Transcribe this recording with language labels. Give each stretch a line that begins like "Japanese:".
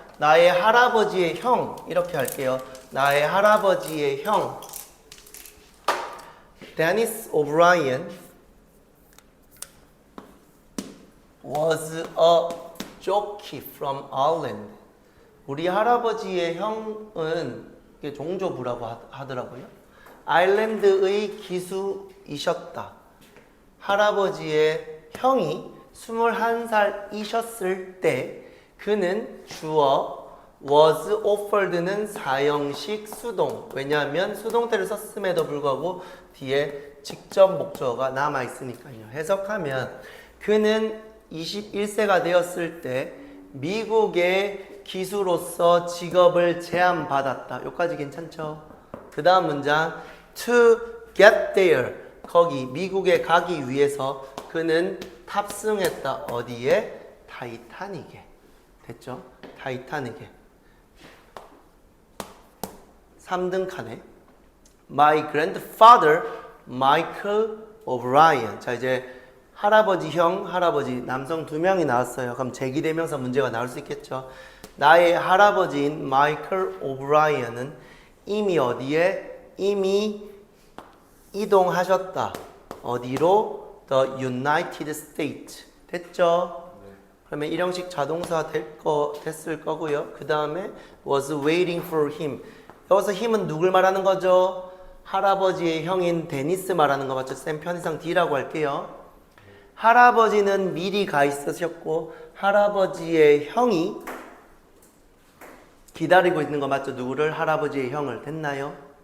Korean: 나의 할아버지의 형. 이렇게 할게요. 나의 할아버지의 형.
English: Dennis O'Brien was a jockey from Ireland.
Korean: 우리 할아버지의 형은 이게 종조부라고 하더라고요. 아일랜드의 기수이셨다. 할아버지의 형이 21살이셨을 때 그는 주어
English: was offered
Korean: 는 사형식 수동. 왜냐하면 수동태를 썼음에도 불구하고 뒤에 직접 목적어가 남아있으니까요. 해석하면 그는 21세가 되었을 때 미국의 기수로서 직업을 제안받았다. 여기까지 괜찮죠? 그 다음 문장
English: to get there.
Korean: 거기 미국에 가기 위해서 그는 탑승했다. 어디에? 타이타닉에. 됐죠? 타이타닉에. 3등 칸에
English: My grandfather Michael O'Brien.
Korean: 자 이제 할아버지 형, 할아버지 남성 2명이 나왔어요. 그럼 제기대명사 문제가 나올 수 있겠죠. 나의 할아버지인 마이클 오브라이언은 이미 어디에? 이미 이동하셨다. 어디로?
English: The United States.
Korean: 됐죠? 그러면 일형식 자동사 됐을 거고요. 그 다음에
English: was waiting for him.
Korean: 여기서 힘은 누굴 말하는 거죠? 할아버지의 형인 데니스 말하는 거 맞죠? 쌤 편의상 D라고 할게요. 할아버지는 미리 가 있으셨고 할아버지의 형이 기다리고 있는 거 맞죠? 누구를? 할아버지의 형을. 됐나요?